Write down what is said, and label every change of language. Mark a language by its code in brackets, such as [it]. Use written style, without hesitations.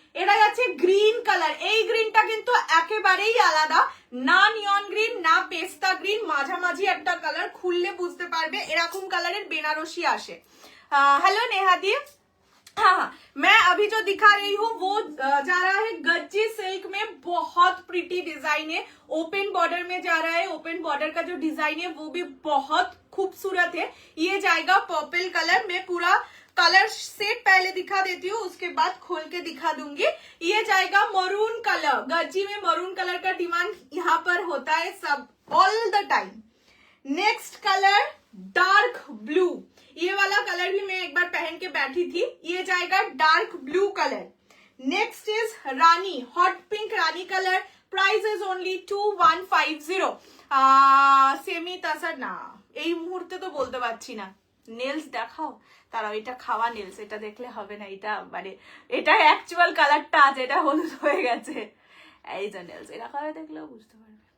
[bn] এটা যাচ্ছে green colour. এই গ্রিনটা কিন্তু একেবারেই আলাদা, না নিয়ন গ্রিন না পেস্তা গ্রিন, মাঝামাঝি একটা কালার, খুললে বুঝতে পারবে এরকম কালারের বেনারসি আসে। [hi] हेलो नेहा दी, हाँ मैं अभी जो दिखा रही हूँ वो जा रहा है गज्जी सिल्क में, बहुत प्रिटी डिजाइन है, ओपन बॉर्डर में जा रहा है। ओपन बॉर्डर का जो डिजाइन है वो भी बहुत खूबसूरत है। ये जाएगा पर्पल कलर, मैं पूरा कलर सेट पहले दिखा देती हूँ, उसके बाद खोल के दिखा दूंगी। ये जाएगा मरून कलर, गज्जी में मरून कलर का डिमांड यहाँ पर होता है सब [en] All the time. [hi] Next colour dark blue, ये वाला कलर भी मैं एक बार पहन के बैठी थी, ये जाएगा dark blue colour. Next is Rani, hot pink Rani colour, price is only 2150। [bn] Semi तासा ना এই মুহূর্তে তো বলতে পারছি না। নেলস দেখাও, তারা এটা খাওয়া নেলস, এটা দেখলে হবে না, এটা মানে এটা অ্যাকচুয়াল কালারটা আছে, এটা হলুদ হয়ে গেছে, এই যে নেলস এটা খাওয়া দেখলেও বুঝতে পারবে।